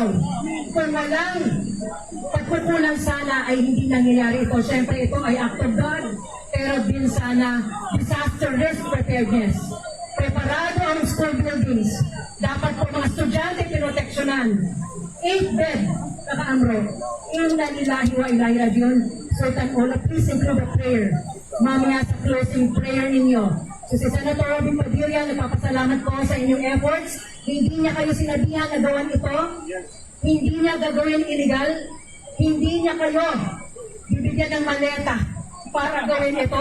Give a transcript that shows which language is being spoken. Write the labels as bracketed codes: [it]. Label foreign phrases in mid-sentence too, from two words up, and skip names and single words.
[tl] Kung walang pagkukulang sana ay hindi nangyayari ito. Siyempre ito ay [en] act of God, [tl] pero din sana [en] disaster risk preparedness. [tl] Preparado ang [en] school buildings. [tl] Dapat po mga estudyante pinoteksyonan. [en] 8 bed, kaka-amro. [ar] إنا لله وإليه راجعون. [en] Sultan Ola, please include a prayer. [tl] Mamaya sa [en] closing prayer [tl] ninyo. So si Senator Robin Padilla, nagpapasalamat ko sa inyong efforts. Hindi niya kayo sinabihan na gawin ito. Hindi niya gagawin illegal. Hindi niya kayo bibigyan ng maleta para gawin ito.